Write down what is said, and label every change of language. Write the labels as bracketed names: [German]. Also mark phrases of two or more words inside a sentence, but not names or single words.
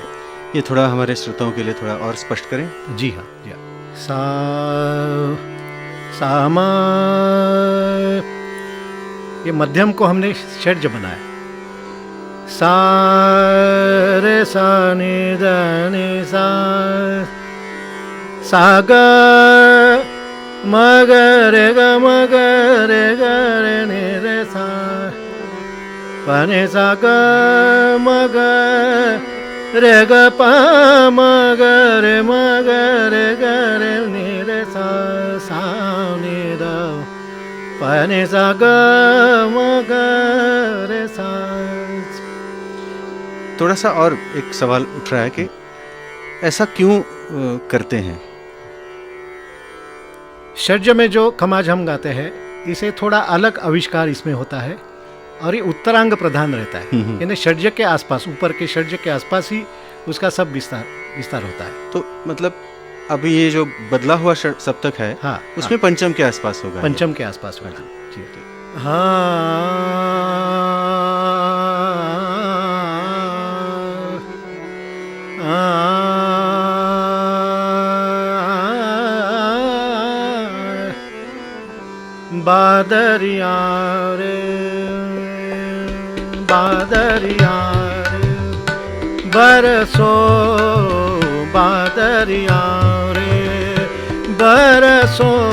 [Hindi] ये थोड़ा हमारे श्रोताओं के लिए थोड़ा और स्पष्ट करें। जी हाँ, जी हाँ। सामा, ये मध्यम को हमने षड्ज बनाया। सा रे सा नि द नि सा, सा ग म ग रे ग म ग रे ग रे नि रे सा, प नि सा ग म ग रे ग प म ग रे म ग रे ग रे नि रे सा, सा नि द प नि सा ग म ग रे सा। थोड़ा सा और एक सवाल उठ रहा है कि ऐसा क्यों करते हैं? षड्ज में जो खमाज हम गाते हैं, इसे थोड़ा अलग आविष्कार इसमें होता है, और ये उत्तरांग प्रधान रहता है, यानी षड्ज के आसपास, ऊपर के षड्ज के आसपास ही उसका सब विस्तार होता है। तो मतलब अभी ये जो बदला हुआ सप्तक है, हाँ, उसमें पंचम के आसपास होगा। पंचम के आसपास होगा जी। बादरिया रे बादरिया रे बरसो बादरिया रे बरसो